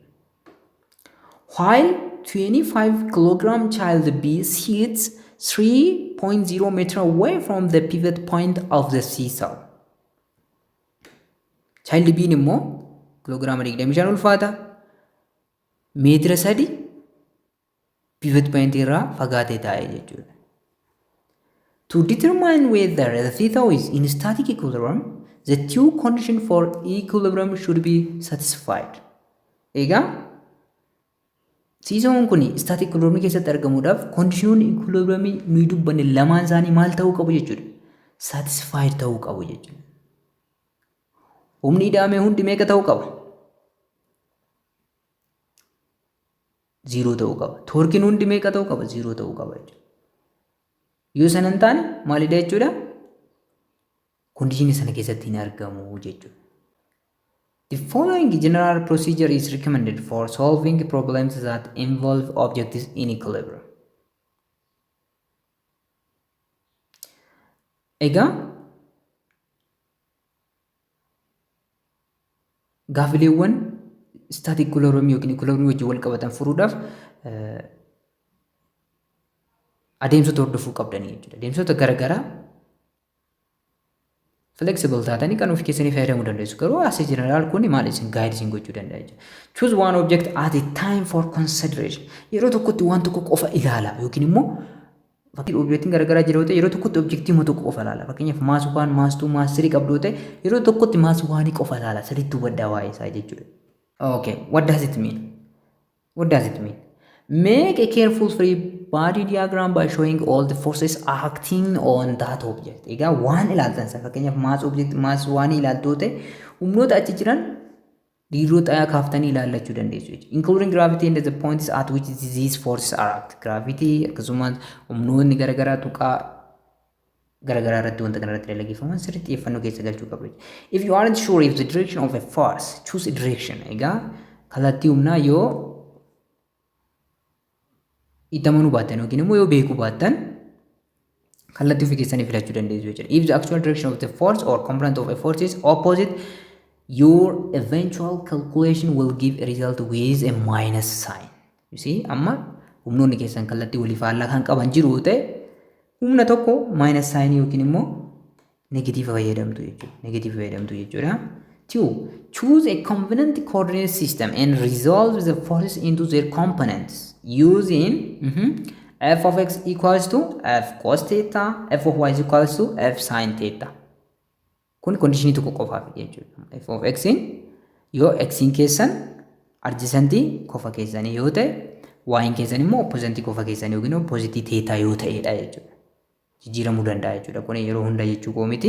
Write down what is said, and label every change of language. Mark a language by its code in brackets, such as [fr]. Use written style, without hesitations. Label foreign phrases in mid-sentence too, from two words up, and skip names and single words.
[en] While 25 kg child B sits 3.0 meter away from the pivot point of the seesaw. [om] Child B immoo kiloogiraama 25 ulfaata. Meetira 3 [en] pivot point [om] irraa fagaatee taa'ee jechuudha. [en] To determine whether the seesaw is in static equilibrium, the two conditions for equilibrium should be satisfied. [om] Egaa seesawun kun [en] static equilibrium [om] keessatti argamuudhaaf [en] condition equilibrium [om] nuyi dubbanne lamaan isaanii maal ta'uu qabu jechuudha? Satisfied ta'uu qabu jechuudha. Humni hidhamee hundi meeqa ta'uu qaba? 0 ta'uu qaba. Torkiin hundi meeqa ta'uu qaba? 0 ta'uu qaba jechuudha. Yoo sana hin taane maalidha jechuudha? Condition sana keessatti hin argamu jechuudha. [en] The following general procedure is recommended for solving problems that involve objects in equilibrium. [om] Egaa gaafileewwan [en] static equilibrium [om] yookiin equilibrium wajjin wal qabatan furuudhaaf adeemsota hordofuu qabdanii jechuudha. Adeemsota garaagaraa flexible taatanii kan of keessanii fayyadamuu dandeessu. Garuu as general kun maal isin guide isin gochuu danda'a jechuudha. [en] Choose one object at a time for consideration. [om] Yeroo tokkotti waan tokko qofa ilaala yookiin immoo fakkii objectiin garaagaraa jira yoo ta'e yeroo tokkotti objectii tokko qofa ilaala. Fakkeenyaaf maas 1, maas 2, maas 3 qabdu yoo ta'e yeroo tokkotti maas 1 qofa ilaala. Sadiitti hubaddaa waa'ee isaa jechuudha. [en] Okay, what does it mean? What does it mean? Make a careful free body diagram by showing all the forces acting on that object. [om] Egaa waan ilaaltan sa fakkeenyaaf [en] mass object mass [om] waan ilaaltoote humnoota achi jiran dhiiroo xayaa kaaftanii ilaallachuu dandeessu jechuudha. [en] Including gravity and the points at which these forces are act. [om] Gravity akkasumas humnoonni garaagaraa tuqaa garaagaraa irratti wanta kana irratti dalageeffaman sirriitti xiyyeeffannoo keessa galchuu qabdu. [en] If you aren't sure if the direction of a force, choose a direction. [om] Egaa kallattii humnaa yoo ittamanuu baattan yookiin immoo yoo beekuu baattan kallattii ofii keessanii filachuu dandeessu jechuudha. [en] If the actual direction of the force or component of a force is opposite, your eventual calculation will give a result with a minus sign. You see, [om] amma humnoonni keessan kallattii walii faallaa kan qaban jiru ta'e humna tokko [en] minus sign [om] yookiin immoo negative fayyadamtu jechuudha. Negative fayyadamtu jechuudha. [en] 2. Choose a convenient coordinate system and resolve the forces into their components using f of x equals to f cos theta, f of y is equals to f sin theta. [om] Kun condition tokko qofaaf jechuudha. [en] F of x [om] in yoo x in keessan adjacentii qofa keessanii yoo ta'e y in keessan immoo opposite qofa keessanii yookiin [en] opposite theta [om] yoo ta'edha jechuudha. Jijjiiramuu danda'a jechuudha. Kun yeroo hunda jechuu koo miti.